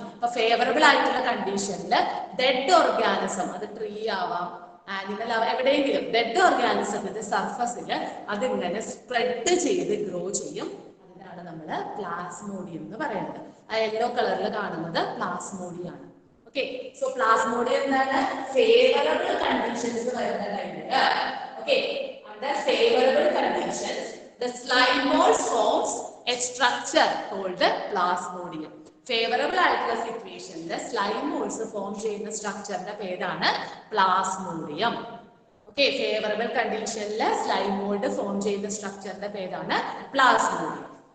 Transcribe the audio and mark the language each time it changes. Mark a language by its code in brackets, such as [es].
[ml] അപ്പൊ ഫേവറബിൾ ആയിട്ടുള്ള കണ്ടീഷനിൽ ഡെഡ് ഓർഗാനിസം, അത് ട്രീ ആവാം, ആനിമൽ ആവാം, എവിടെയെങ്കിലും ഡെഡ് ഓർഗാനിസത്തിന്റെ സർഫസിൽ അതിങ്ങനെ സ്പ്രെഡ് ചെയ്ത് ഗ്രോ ചെയ്യും. അതിനാണ് നമ്മൾ പ്ലാസ്മോഡിയം എന്ന് പറയുന്നത്. ആ യെല്ലോ കളറിൽ കാണുന്നത് പ്ലാസ്മോഡിയം ആണ്. ഓക്കെ, സോ പ്ലാസ്മോഡിയം എന്താണ്? ഫേവറബിൾ കണ്ടീഷൻസ് വരുന്ന ടൈമില്, [en] Okay, under favorable conditions the slimoles forms a structure called plasmodium. [ml] Favourable ആയിട്ടുള്ള സിറ്റുവേഷനിൽ സ്ലൈമോൾസ് ഫോം ചെയ്യുന്ന സ്ട്രക്ചറിന്റെ പേരാണ് പ്ലാസ്മോഡിയം. ഓക്കെ, ഫേവറബിൾ കണ്ടീഷനിൽ സ്ലൈമോൾഡ് ഫോം ചെയ്യുന്ന സ്ട്രക്ചറിന്റെ പേരാണ് പ്ലാസ്മോഡിയം.